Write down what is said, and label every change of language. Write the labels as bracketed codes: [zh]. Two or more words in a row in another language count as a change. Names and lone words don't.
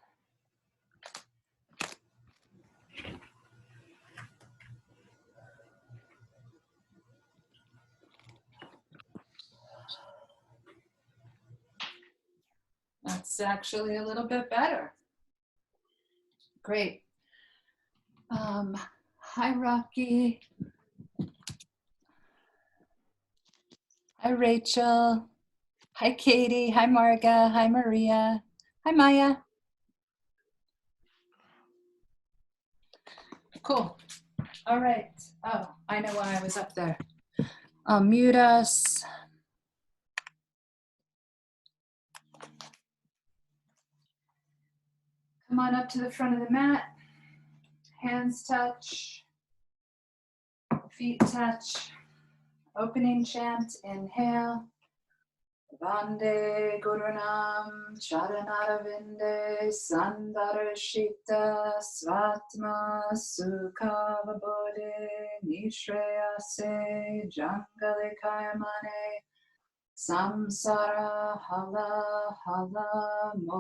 [en] That's actually a little bit better. Great. Hi, Rocky. Hi, Rachel. Hi, Katie. Hi, Marga. Hi, Maria. Hi, Maya. Cool. All right. Oh, I know why I was up there. I'll mute us. Come on up to the front of the mat. Hands touch. Feet touch. Opening chant. Inhale. [sa] वन्दे गुरूणां चरणारविन्दे सन्दर्शित स्वात्म सुखावबोधे निःश्रेयसे जाङ्गलिकायमाने संसार हाला हल